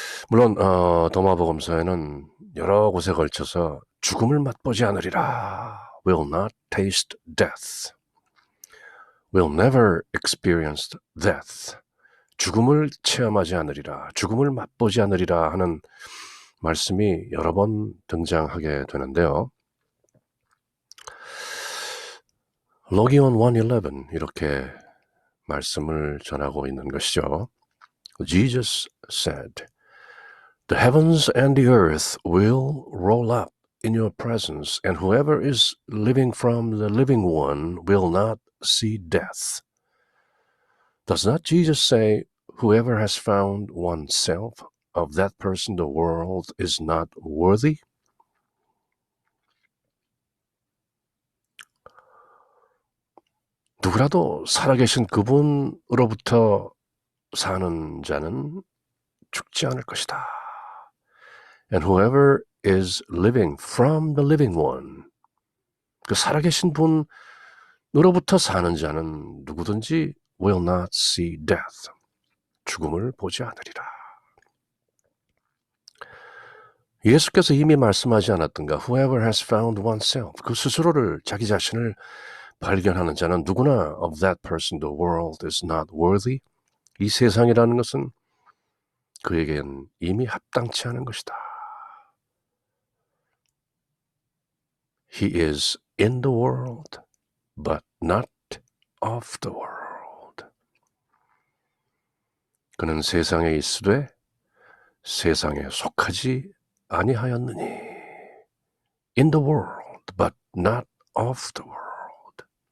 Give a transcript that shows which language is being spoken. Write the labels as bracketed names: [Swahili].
[Korean] 물론 도마 복음서에는 여러 곳에 걸쳐서 죽음을 맛보지 않으리라, [English] will not taste death, will never experience death, [Korean] 죽음을 체험하지 않으리라, 죽음을 맛보지 않으리라 하는 말씀이 여러 번 등장하게 되는데요. 로기온 1:11 이렇게 말씀을 전하고 있는 것이죠. [English] Jesus said, the heavens and the earth will roll up in your presence, and whoever is living from the living one will not see death. Does not Jesus say, whoever has found oneself, of that person the world is not worthy? [Korean] 누구라도 살아계신 그분으로부터 사는 자는 죽지 않을 것이다. [English] And whoever is living from the living one, [Korean] 그 살아계신 분으로부터 사는 자는 누구든지 [English] will not see death, [Korean] 죽음을 보지 않으리라. 예수께서 이미 말씀하지 않았던가? [English] Whoever has found oneself, [Korean] 그 스스로를, 자기 자신을 발견하는 자는 누구나 [English] of that person the world is not worthy. [Korean] 이 세상이라는 것은 그에겐 이미 합당치 않은 것이다. [English] He is in the world, but not of the world. [Korean] 그는 세상에 있으되 세상에 속하지 아니하였느니. [English] In the world, but not of the world.